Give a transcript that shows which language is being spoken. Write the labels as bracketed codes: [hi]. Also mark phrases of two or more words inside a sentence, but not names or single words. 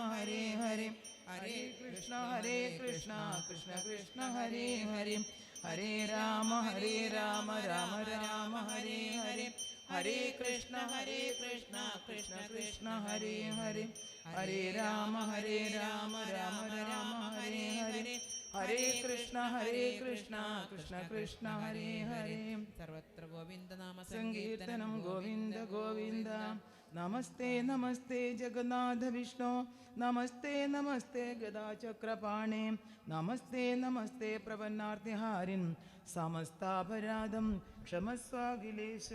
[sa] ഹരേ ഹരേ ഹരേ കൃഷ്ണ കൃഷ്ണ കൃഷ്ണ ഹരേ ഹരേ ഹരേ രാമ രാമ രാമ ഹരേ ഹരേ ഹരേ കൃഷ്ണ കൃഷ്ണ ഹരേ ഹരേ ഹരേ രാമ രാമ രാമ ഹരേ ഹരേ ഹരേ കൃഷ്ണ കൃഷ്ണ ഹരേ ഹരേ. സർവത്ര ഗോവിന്ദനാമ സങ്കീർത്തനം. ഗോവിന്ദ ഗോവിന്ദ. നമസ്തേ നമസ്തേ ജഗന്നാഥ വിഷ്ണു നമസ്തേ നമസ്തേ ഗദാചക്രപാണേ നമസ്തേ നമസ്തേ പ്രപന്നാർത്തിഹാരിൻ സമസ്താപരാധം ക്ഷമസ്വാഖിലേശ.